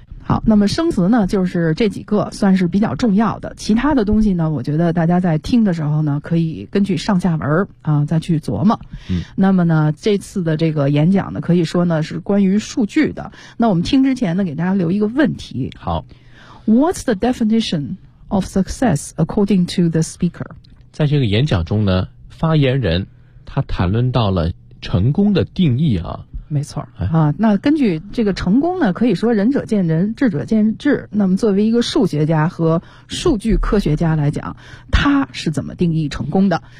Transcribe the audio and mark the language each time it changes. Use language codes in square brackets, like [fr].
[zh] 好，那么生词呢，就是这几个算是比较重要的，其他的东西呢，我觉得大家在听的时候呢，可以根据上下文啊再去琢磨。嗯，那么呢，这次的这个演讲呢，可以说呢是关于数据的。那我们听之前呢，给大家留一个问题。好 [en] ，What's the definition of success according to the speaker？ [zh] 在这个演讲中呢，发言人他谈论到了成功的定义啊。没错啊，那根据这个成功呢，可以说仁者见仁，智者见智。那么作为一个数学家和数据科学家来讲，他是怎么定义成功的？